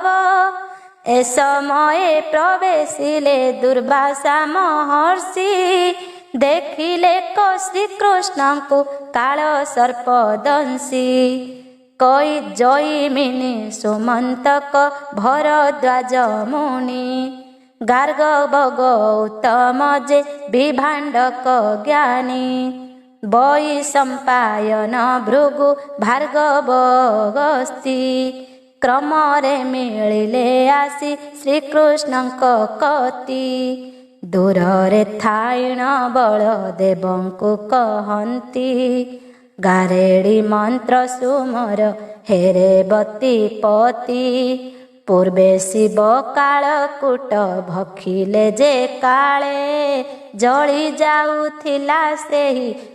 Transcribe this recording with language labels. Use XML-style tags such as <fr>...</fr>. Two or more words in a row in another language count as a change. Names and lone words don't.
<or>ଏ ସମୟେ ପ୍ରବେଶିଲେ ଦୁର୍ବାସା ମହର୍ଷି, ଦେଖିଲେ କ ଶ୍ରୀକୃଷ୍ଣଙ୍କୁ କାଳ ସର୍ପ ଦଂଶୀ। କଇ ଜଇମିନି ସୁମନ୍ତକ ଭରଦ୍ୱାଜ ମୁନି, ଗାର୍ଗ ଗୌତମ ଯେ ବିଭାଣ୍ଡକ ଜ୍ଞାନୀ ବୈଶମ୍ପାୟନ ଭୃଗୁ ଭାର୍ଗବଗସ୍ତି କ୍ରମରେ ମିଳିଲେ ଆସି ଶ୍ରୀକୃଷ୍ଣଙ୍କ କତି ଦୂରରେ ଥାଇଣ ବଳଦେବଙ୍କୁ କହନ୍ତି ଗାରେଡ଼ି ମନ୍ତ୍ର ସୁମର ହେରେବତୀ ପତି ପୂର୍ବେ ଶିବ କାଳକୂଟ ଭଖିଲେ ଯେ କାଳେ ଜଳି ଯାଉଥିଲା ସେହି</or>